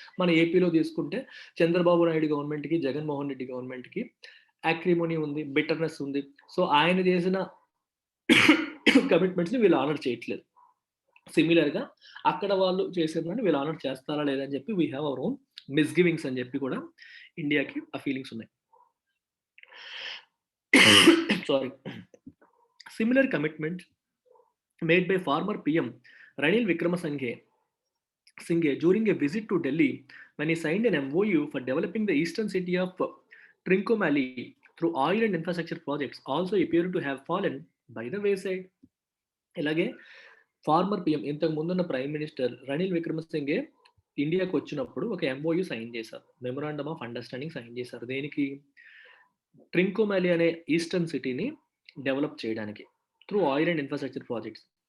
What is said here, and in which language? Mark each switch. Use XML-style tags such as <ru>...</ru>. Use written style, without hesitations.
<te>మన ఏపీలో తీసుకుంటే చంద్రబాబు నాయుడు గవర్నమెంట్‌కి, జగన్మోహన్ రెడ్డి గవర్నమెంట్‌కి అక్రిమోనీ ఉంది, బిట్టర్‌నెస్ ఉంది. సో, ఆయన చేసిన కమిట్మెంట్స్‌ని వీళ్ళు ఆనర్ చేయట్లేదు. సిమిలర్‌గా అక్కడ వాళ్ళు చేసిందాన్ని వీళ్ళు ఆనర్ చేస్తారా లేదా అని చెప్పి</te> <en>we have our own misgivings</en> <te>అని చెప్పి కూడా ఇండియాకి ఆ ఫీలింగ్స్ ఉన్నాయి. Sorry.</te> <en>Similar commitments made by former PM Ranil Wickremesinghe during a visit to Delhi when he signed an MOU for developing the eastern city of Trincomalee through oil and infrastructure projects also appear to have fallen by the wayside.</en> <te>ఇలాగే farmer PM, ఇంతకు ముందున్న prime minister Ranil Wickremesinghe ఇండియాకి వచ్చినప్పుడు ఒక MoU sign చేశారు. Memorandum of understanding sign చేశారు. దేనికి? ట్రింకోమాలి అనే ఈస్టర్న్ సిటీని డెవలప్ చేయడానికి</te> <en>Through oil and infrastructure projects.</en>